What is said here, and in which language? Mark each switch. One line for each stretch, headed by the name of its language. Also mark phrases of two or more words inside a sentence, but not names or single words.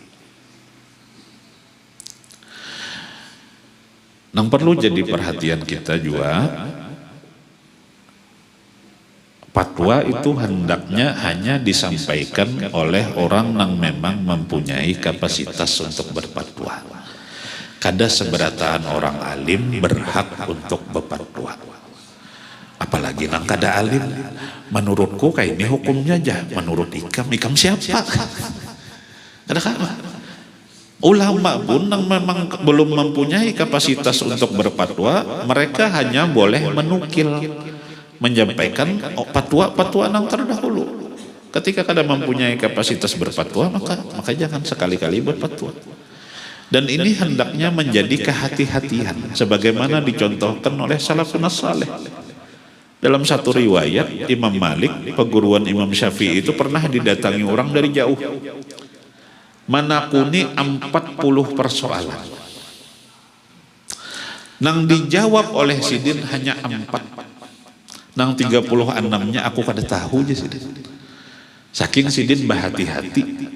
Indonesian: Yang perlu jadi perhatian kita juga, fatwa itu hendaknya hanya disampaikan oleh orang yang memang mempunyai kapasitas untuk berfatwa.
Banjar: Kada seberataan orang alim berhak untuk berfatwa. Apalagi nang kada alim.
Indonesian: Menurutku kayak ini hukumnya aja.
Banjar: Menurut ikam siapa? Kada kalah.
Indonesian: Ulama pun yang memang belum mempunyai kapasitas untuk berfatwa, mereka hanya boleh menukil, menyampaikan fatwa yang terdahulu. Ketika kada mempunyai kapasitas berfatwa, maka jangan sekali-kali berfatwa. Dan ini hendaknya menjadi kehati-hatian sebagaimana dicontohkan oleh salafun saleh. Dalam satu riwayat, Imam Malik, peguruan Imam Syafi'i itu pernah didatangi orang dari jauh, menakuni 40 persoalan. Nang dijawab oleh Sidin hanya 4.
Banjar: Nang 36-nya aku kada tahu aja Sidin. Saking Sidin berhati-hati.